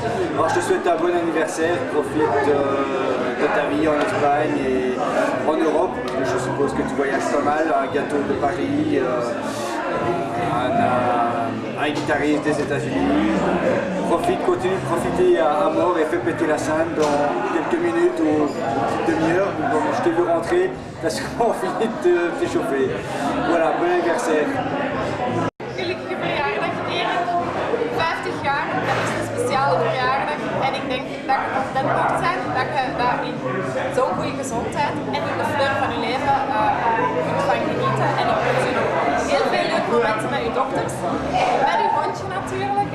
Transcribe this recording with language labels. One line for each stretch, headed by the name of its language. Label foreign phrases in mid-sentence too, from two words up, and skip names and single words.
French: Alors je te souhaite un bon anniversaire, profite de ta vie en Espagne et en Europe, parce que je suppose que tu voyages pas mal, un gâteau de Paris, un guitariste des États-Unis. Continue de profiter à mort et fais péter la scène dans quelques minutes ou une petite demi-heure. Je t'ai vu rentrer parce qu'on finit de t'échauffer. Voilà, bon anniversaire.
Dutch: Gelukkige verjaardag Erik. 50 jaar, dat is een speciale verjaardag. En ik denk dat je op dat punt bent, dat je daar in zo'n goede gezondheid en in de fleur van je leven kunt van genieten. En ik wens je nog heel veel leuke momenten met je dochters. Met je hondje natuurlijk.